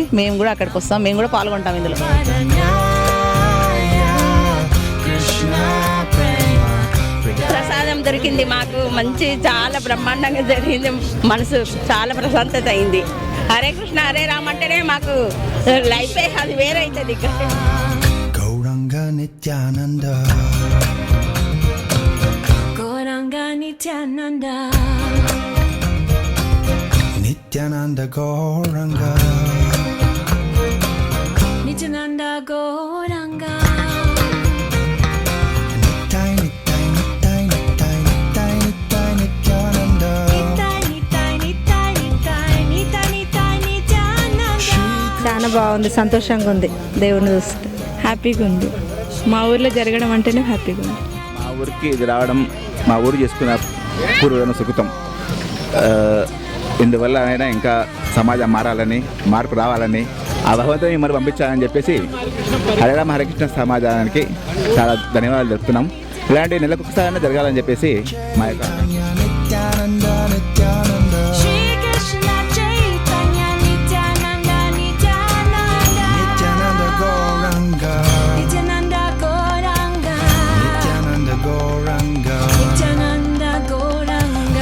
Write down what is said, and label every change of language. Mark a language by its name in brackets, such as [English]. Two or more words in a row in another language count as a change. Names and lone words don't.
[Telugu] మేము కూడా అక్కడికి వస్తాం, మేము కూడా పాల్గొంటాం ఇందులో. ప్రసాదం దొరికింది మాకు, మంచి చాలా బ్రహ్మాండంగా జరిగింది. మనసు చాలా ప్రశాంతత అయింది. హరే కృష్ణ హరే రామ్ అంటేనే మాకు లైఫే అది వేరే అవుతుంది. Gauranga Nityananda Gauranga Nityananda Nityananda Gauranga Nityananda Gauranga Nittai Nittai Nittai Nittai Nittai Nittai Nityananda చాలా బాగుంది, సంతోషంగా ఉంది. దేవుడిని చూస్తే హ్యాపీగా ఉంది. మా ఊర్లో జరగడం అంటేనే హ్యాపీగా ఉంది. మా ఊరికి ఇది రావడం, మా ఊరు చేసుకున్న పూర్వజన సుకృతం. ఇందువల్ల అయినా ఇంకా సమాజం మారాలని, మార్పు రావాలని, ఆ భగవంతుని మరి పంపించాలని చెప్పేసి హరేరామ హరికృష్ణ సమాజానికి చాలా ధన్యవాదాలు చెప్తున్నాం. ఇలాంటి నెలకు ఒకసారి జరగాలని చెప్పేసి మా యొక్క Nityananda Nityananda Shri Krishna Chaitanya Nityananda Nityananda Nityananda Gauranga Nityananda Gauranga Nityananda Gauranga Nityananda Gauranga